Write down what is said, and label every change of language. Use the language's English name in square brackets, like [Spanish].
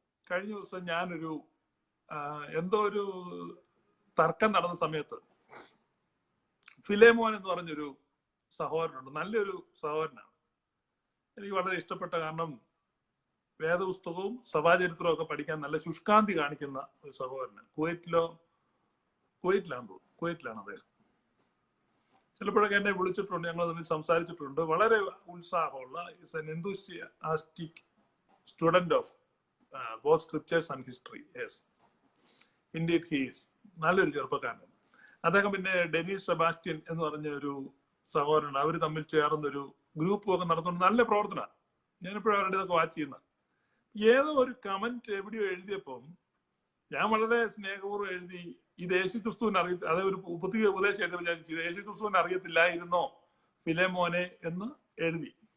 [Malayalam] കഴിഞ്ഞ ദിവസം ഞാനൊരു എന്തോ ഒരു തർക്കം നടന്ന സമയത്ത് ഫിലേമോൻ എന്ന് പറഞ്ഞൊരു സഹോദരനുണ്ട്, നല്ലൊരു സഹോദരനാണ്, എനിക്ക് വളരെ ഇഷ്ടപ്പെട്ട. കാരണം വേദപുസ്തകവും സഭാചരിത്രവും ഒക്കെ പഠിക്കാൻ നല്ല ശുഷ്കാന്തി കാണിക്കുന്ന ഒരു സഹോദരനാണ്. കുവൈറ്റിലാണ് അദ്ദേഹം. ചിലപ്പോഴൊക്കെ എന്നെ വിളിച്ചിട്ടുണ്ട്, ഞങ്ങൾ തമ്മിൽ സംസാരിച്ചിട്ടുണ്ട്. വളരെ ഉത്സാഹമുള്ള [English] enthusiastic student of both scriptures and history. Yes, indeed he is. [Malayalam] നല്ലൊരു ചെറുപ്പക്കാരനാണ് അദ്ദേഹം. പിന്നെ ഡെനീസ് സെബാസ്റ്റ്യൻ എന്ന് പറഞ്ഞ ഒരു സഹോദരനാണ്. അവർ തമ്മിൽ ചേർന്നൊരു ഗ്രൂപ്പും ഒക്കെ നടത്തുന്ന നല്ല പ്രവർത്തനമാണ്. ഞാനിപ്പോഴും അവരുടെ ഇതൊക്കെ വാച്ച് ചെയ്യുന്ന. ഏതോ ഒരു കമന്റ് എവിടെയോ എഴുതിയപ്പം ഞാൻ വളരെ സ്നേഹപൂർവ്വം എഴുതി, ഇത് യേശുക്രിസ്തുവിനെ അതേ ഒരു പുതിയ ഉപദേശമായിട്ട് വിചാരിച്ചു, ഇത് യേശുക്രിസ്തുവിനെ അറിയത്തില്ലായിരുന്നോ ഫിലേമോനെ എന്ന് എഴുതി.